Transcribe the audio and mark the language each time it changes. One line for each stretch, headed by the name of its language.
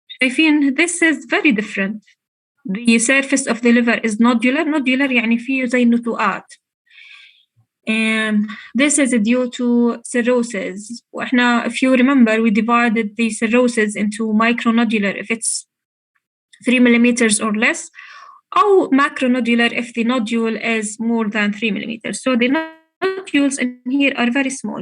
Arabic: شايفين
English: this is very different. The surface of the liver is nodular.
Arabic: Nodular يعني فيه زي نتوءات.
English: This is due to cirrhosis.
Arabic: وإحنا
English: if you remember we divided the cirrhosis into micronodular if it's 3 millimeters or less, or macronodular if the nodule is more than 3 millimeters. So the nodules in here are very small.